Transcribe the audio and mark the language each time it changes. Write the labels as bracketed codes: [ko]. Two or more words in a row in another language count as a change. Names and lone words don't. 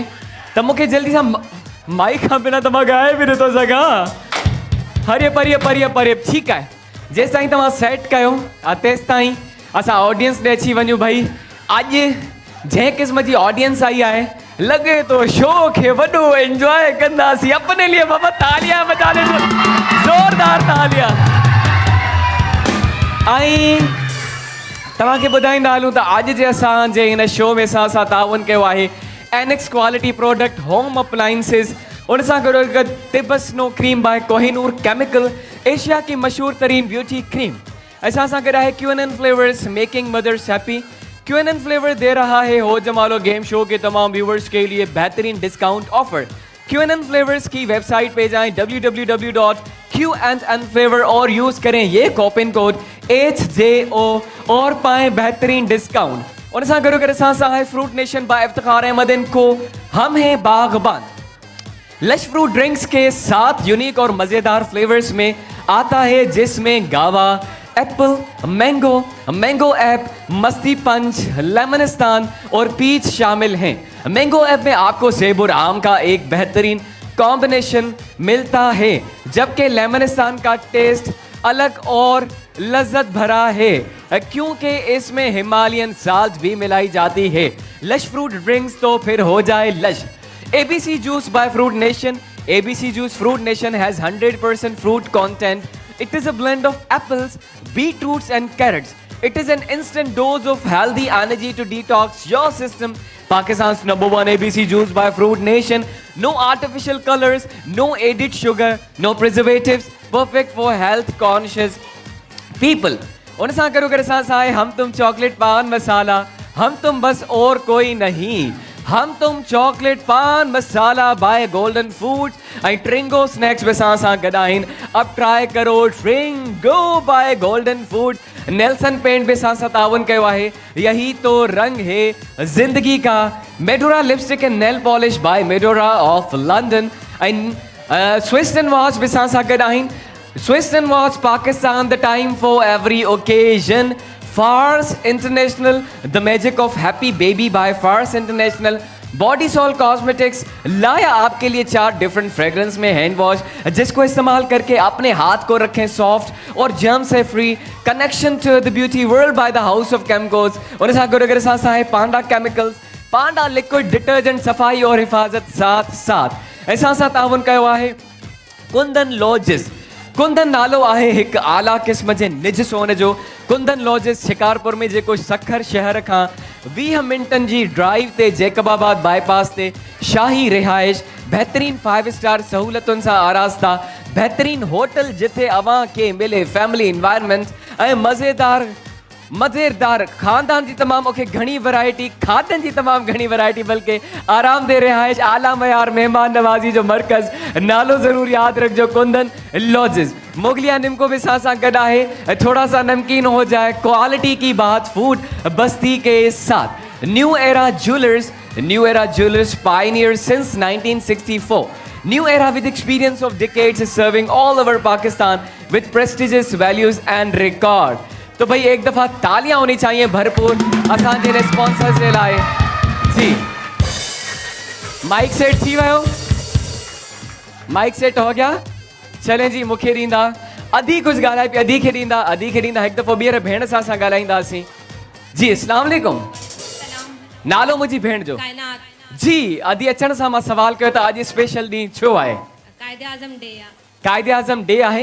[sd] त मूंखे जल्दी सां माइक खां बिना त मां ॻाए बि नथो सघां। हरिय परिय ठीकु आहे। जेसि ताईं तव्हां सेट कयो तेसि ताईं असां ऑडियंस ॾे अची वञूं। भाई अॼु जंहिं क़िस्म जी ऑडियंस आई आहे लॻे थो शो खे वॾो एंजॉय कंदासीं। [ur] اپنے لیے بابا تالیاں بجا لے، زوردار تالیاں. [sd] ऐं तव्हांखे ॿुधाईंदा हलूं त अॼु जे असांजे हिन शो में सां ताउन कयो आहे एनेक्स [en] quality product home appliances, [sd] उन सां गॾु तिबस नो क्रीम बाय कोहिनूर केमिकल, [ur] ایشیا کی مشہور ترین بیوٹی کریم. [sd] ऐसा सां गॾु आहे QNN फ्लेवर्स [en] making mothers happy. [ur] QNN فلیور دے رہا ہے ہو جمالو گیم شو کے تمام ویورز کے لیے بہترین [en] discount offer. [ur] QNN فلیورز کی ویب سائٹ پہ جائیں www.qnn فلیور اور یوز کریں یہ [en] coupon code [ur] HJO اور پائیں بہترین ڈسکاؤنٹ. [sd] उन सां गॾु सां है फ्रूट नेशन बाय इफ्तिखार अहमद एंड को, [ur] ہم ہیں باغبان. لش فروٹ ڈرنکس کے 7 یونیک اور مزیدار فلیورز میں آتا ہے، جس میں گواوا، ایپل، مینگو ایپ، مستی پنچ، لیمنستان اور پیچ شامل ہیں. مینگو ایپ میں آپ کو سیب اور آم کا ایک بہترین کمبی نیشن ملتا ہے، جبکہ لیمنستان کا ٹیسٹ الگ اور لذت بھرا ہے کیونکہ اس میں [en] Himalayan salt [ur] بھی ملائی جاتی ہے. لش فروٹ ڈرنکس تو پھر ہو جائے لش. [en] ABC Juice by Fruit Nation. ABC Juice Fruit Nation has 100% fruit content. It is a blend of apples, beetroots and carrots. It is an instant dose of healthy energy to detox your system. Pakistan's #1 ABC Juice by Fruit Nation. No artificial colors, no added sugar, no preservatives. Perfect for health conscious people. [sd] उन सां गॾु सां [ur] है हम तुम चॉकलेट पान मसाला, ہم تم بس اور کوئی نہیں. [sd] हम तुम चॉकलेट पान मसाला बाय गोल्डन फूड्स ऐं ट्रिंगो स्नैक्स बि सां गॾु आहिनि। [ur] اب ٹرائی کرو ٹرنگو بائے گولڈن فوڈز. नेल्सन पेंट [sd] बि सां ताउन कयो आहे। [ur] یہی تو رنگ ہے زندگی کا. [en] Medora lipstick and nail polish by Medora of London. [sd] ऐं स्विस एंड वॉच बि सां गॾु आहिनि। [en] Swiss and Watch Pakistan, the time for every occasion. Fars International, the magic of happy baby by Fars International. [ur] بوڈی سول کاسمیٹکس لایا آپ کے لیے 4 [en] different fragrance [ur] में [en] hand wash, [ur] جس کو استعمال کر کے اپنے ہاتھ کو رکھیں سافٹ اور جرم سے فری. [en] Connection to the beauty world by the House of Chemicals. [sd] उन सां गॾु अगरि असां आहे पांडा केमिकल्स, पांडा [en] liquid detergent [ur] صفائی اور حفاظت ساتھ ساتھ. [sd] ऐं सां ताउन कयो आहे कुंदन लॉजिस. कुंदन नालो आहे हिकु आला क़िस्म जे निज सोन जो. कुंदन लॉजिस शिकारपुर में जेको सखर शहर खां 20 मिंटनि जी ड्राइव ते जैकबाबाद बाईपास ते शाही रिहाइश, बहितरीन 5 स्टार सहूलतुनि सां आरास्ता, बहितरीन होटल जिथे अवां खे मिले [en] family environment [sd] ऐं मज़ेदार खानदान जी तमामु मूंखे घणी वैरायटी, खाधनि जी तमामु घणी वैरायटी, बल्कि आरामदेह रिहाइश, आला मयार महिमान नवाज़ी जो मर्कज़. नालो ज़रूर यादि रखिजो, कुंदन लॉजिस. मोगलिया निम्को [ur] بھی ساتھ [sd] गॾु आहे. [ur] تھوڑا سا نمکین ہو جائے، کوالٹی کی بات فوڈ بستی کے ساتھ. [en] न्यू एरा ज्वेलर्स pioneer since 1964. New era with experience of decades is serving all over Pakistan with prestigious values and record. [ur] تو بھائی ایک دفعہ تالیاں ہونی چاہئیں بھرپور [sd] असांजे रिस्पॉन्सर्स जे लाइ. जी माइक सेट थी वियो, [ur] مائیک سیٹ ہو گیا. [sd] चले जी मूंखे ॾींदा अधी कुझु ॻाल्हाए पई, अधी खे ॾींदा हिकु दफ़ो ॿीहर भेण सां असां ॻाल्हाईंदासीं. जी अस्सलाम वालेकुम. नालो मुंहिंजी भेण जो. जी अधी अचण सां मां सवाल कयो त अॼु स्पेशल ॾींहुं छो आहे? कायदे आज़म डे आहे.